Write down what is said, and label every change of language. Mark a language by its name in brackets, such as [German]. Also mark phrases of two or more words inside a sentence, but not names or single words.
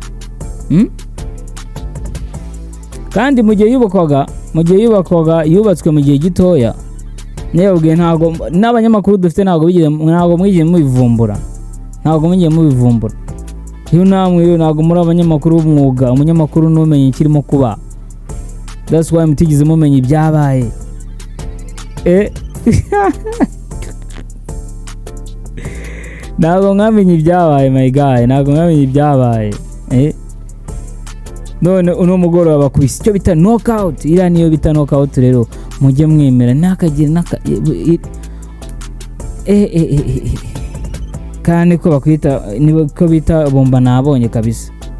[Kinyarwanda] kandi mu gihe yubakwaga yubatswe mu gihe gitoya niyabwiye ntago n'abanyamakuru dufite ntago mwigeze mubivumbura iyo namwe rero ntago muri abanyamakuru b'umwuga umunyamakuru numenye ikirimo kuba [English] that's why [Kinyarwanda] mutigeze mumenye ibyabaye ntago mwamenye ibyabaye [English] my guy [Kinyarwanda] none uno mugoroba bakubise icyo bita knockout iriya niyo bita knockout rero mujye mwemera nakagira kandi ko bakwita niko bita bomba nabonye kabisa